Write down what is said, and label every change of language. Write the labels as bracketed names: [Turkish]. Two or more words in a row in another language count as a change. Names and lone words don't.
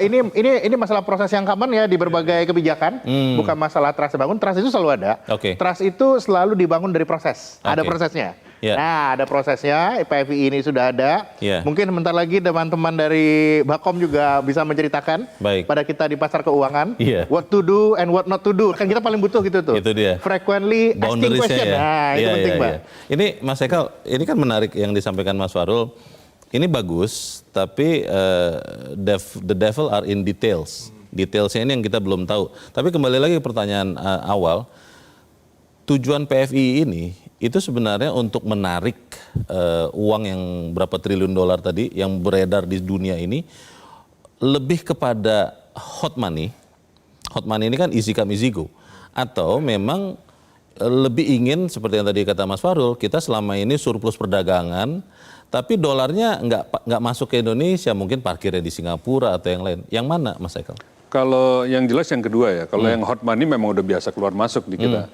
[Indonesian] saya rasa ini masalah proses yang common ya di berbagai kebijakan, bukan masalah trust dibangun. Trust itu selalu ada. Trust itu selalu dibangun dari proses. Ada prosesnya. Nah, ada prosesnya. PFII ini sudah ada. Mungkin bentar lagi teman-teman dari Bakom juga bisa menceritakan pada kita di pasar keuangan [English] what to do and what not to do. [Indonesian] Kan kita paling butuh gitu tuh. Itu dia. [English] Frequently asking question. [Indonesian] Nah, itu penting, Pak. Ini Mas Haikal, ini kan menarik yang disampaikan Mas Farul. Ini bagus, tapi [English] the devil are in details. [Indonesian] Detailsnya ini yang kita belum tahu. Tapi kembali lagi ke pertanyaan awal, tujuan PFII ini itu sebenarnya untuk menarik uang yang berapa triliun dolar tadi yang beredar di dunia ini lebih kepada [English] hot money. Hot money [Indonesian] ini kan [English] easy come easy go. [Indonesian] Atau memang lebih ingin seperti yang tadi kata Mas Farul, kita selama ini surplus perdagangan, tapi dolarnya nggak masuk ke Indonesia, mungkin parkirnya di Singapura atau yang lain. Yang mana, Mas Haikal? Kalau yang jelas yang kedua ya, kalau yang [English] hot money [Indonesian] memang udah biasa keluar masuk di kita.